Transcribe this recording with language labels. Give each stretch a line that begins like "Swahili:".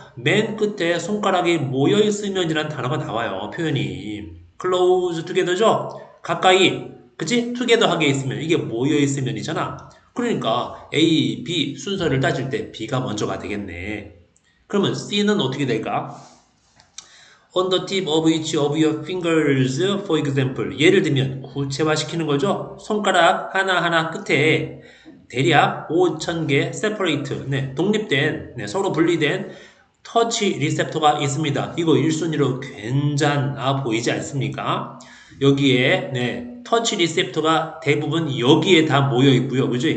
Korean: 맨 끝에 손가락이 모여있으면이라는 단어가 나와요. 표현이.
English: close together
Korean: 죠? 가까이. 그치? together하게 있으면. 이게 모여있으면이잖아. 그러니까 A, B 순서를 따질 때 B가 먼저가 되겠네. 그러면 C는 어떻게 될까?
English: On the tip of each of your fingers, for example.
Korean: 예를 들면 구체화시키는 거죠. 손가락 하나하나 끝에 대략 5,000개 separate, 독립된, 서로 분리된 터치 리셉터가 있습니다. 이거 1순위로 괜찮아 보이지 않습니까? 여기에 터치 리셉터가 대부분 여기에 다 모여 있고요. 그죠?